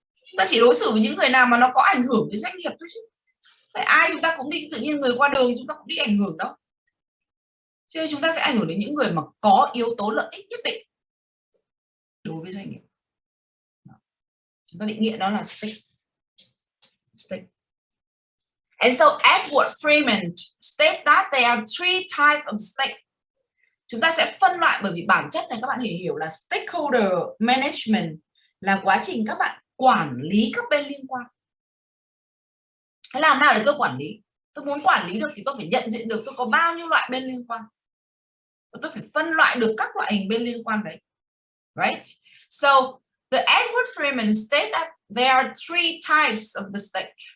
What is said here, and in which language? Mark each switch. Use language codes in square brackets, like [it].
[vi] Chúng ta chỉ đối xử với những người nào mà nó có ảnh hưởng với doanh nghiệp thôi chứ. Phải ai chúng ta cũng đi, tự nhiên người qua đường chúng ta cũng đi ảnh hưởng đâu. Cho nên chúng ta sẽ ảnh hưởng đến những người mà có yếu tố lợi ích nhất định đối với doanh nghiệp. Chúng ta định nghĩa nó là stake. [en] And so Edward Freeman state that there are three types of stake. [vi] Chúng ta sẽ phân loại, bởi vì bản chất này các bạn hiểu là stakeholder management là quá trình các bạn quản lý các bên liên quan. Thế làm nào để tôi quản lý? Tôi muốn quản lý được thì tôi phải nhận diện được tôi có bao nhiêu loại bên liên quan. Và tôi phải phân loại được các loại hình bên liên quan đấy. [en] Right? So the Edward Freeman state that there are three types of the stake.